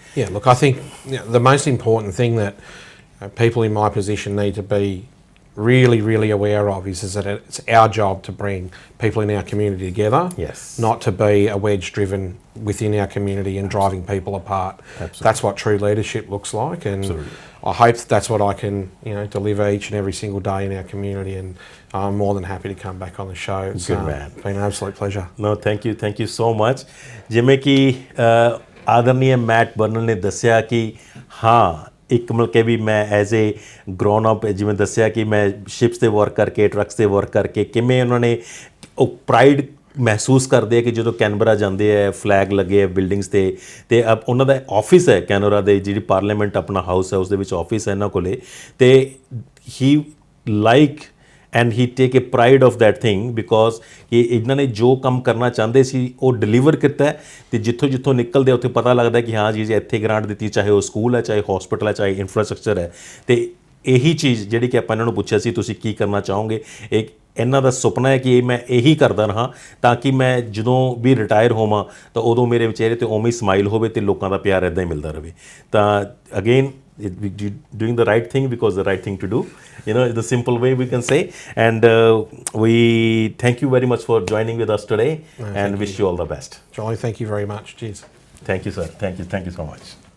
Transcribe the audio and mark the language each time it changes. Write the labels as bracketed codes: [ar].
[en] Yeah, look, I think the most important thing that people in my position need to be really, really aware of is that it's our job to bring people in our community together, not to be a wedge driven within our community and driving people apart. That's what true leadership looks like, and I hope that's what I can deliver each and every single day in our community, and I'm more than happy to come back on the show. It's been an absolute pleasure. No, thank you so much. [pa] ਜਿਵੇਂ ਕਿ ਆਦਰਨੀय mat burner ਨੇ ਦੱਸਿਆ ਕਿ ਇੱਕ ਮਤਲਬ ਕਿ ਵੀ ਮੈਂ [en] as a grown up, [pa] ਜਿਵੇਂ ਦੱਸਿਆ ਕਿ ਮੈਂ ਸ਼ਿਪਸ 'ਤੇ ਵਰਕ ਕਰਕੇ, ਟਰੱਕਸ 'ਤੇ ਵਰਕ ਕਰਕੇ ਕਿਵੇਂ ਉਹਨਾਂ ਨੇ ਉਹ ਪ੍ਰਾਈਡ ਮਹਿਸੂਸ ਕਰਦੇ ਆ ਕਿ ਜਦੋਂ ਕੈਨਬਰਾ ਜਾਂਦੇ ਆ, ਫਲੈਗ ਲੱਗੇ ਆ ਬਿਲਡਿੰਗਸ ਤੇ ਉਹਨਾਂ ਦਾ ਆਫਿਸ ਹੈ ਕੈਨਬਰਾ ਦੇ, ਜਿਹੜੀ ਪਾਰਲੀਮੈਂਟ ਆਪਣਾ ਹਾਊਸ ਹੈ ਉਸ ਦੇ ਵਿੱਚ ਆਫਿਸ ਹੈ ਇਹਨਾਂ ਕੋਲੇ, ਤੇ [en] he like and he take a pride of that thing because [pa] ਕਿ ਇਹਨਾਂ ਨੇ ਜੋ ਕੰਮ ਕਰਨਾ ਚਾਹੁੰਦੇ ਸੀ ਉਹ ਡਿਲੀਵਰ ਕੀਤਾ, ਤੇ ਜਿੱਥੋਂ ਨਿਕਲਦੇ ਉੱਥੇ ਪਤਾ ਲੱਗਦਾ ਕਿ ਹਾਂ ਜੀ ਇੱਥੇ ਗ੍ਰਾਂਟ ਦਿੱਤੀ, ਚਾਹੇ ਉਹ ਸਕੂਲ ਹੈ, ਚਾਹੇ ਹਸਪੀਟਲ ਹੈ, ਚਾਹੇ ਇਨਫਰਾਸਟਰਕਚਰ ਹੈ। ਤੇ ਇਹੀ ਚੀਜ਼ ਜਿਹੜੀ ਕਿ ਆਪਾਂ ਇਹਨਾਂ ਨੂੰ ਪੁੱਛਿਆ ਸੀ ਤੁਸੀਂ ਕੀ ਕਰਨਾ ਚਾਹੋਗੇ, ਇਹਨਾਂ ਦਾ ਸੁਪਨਾ ਹੈ ਕਿ ਮੈਂ ਇਹੀ ਕਰਦਾ ਰਹਾਂ ਤਾਂ ਕਿ ਮੈਂ ਜਦੋਂ ਵੀ ਰਿਟਾਇਰ ਹੋਵਾਂ ਤਾਂ ਉਦੋਂ ਮੇਰੇ ਚਿਹਰੇ 'ਤੇ ਉਵੇਂ ਹੀ ਸਮਾਈਲ ਹੋਵੇ ਤੇ ਲੋਕਾਂ ਦਾ ਪਿਆਰ ਇੱਦਾਂ ਹੀ ਮਿਲਦਾ ਰਹੇ। ਤਾਂ again [en] doing the right thing because the right thing to do, the simple way we can say, and we thank you very much for joining with us today and wish you all the best. Jolly, thank you very much. Cheers. Thank you, sir. Thank you so much.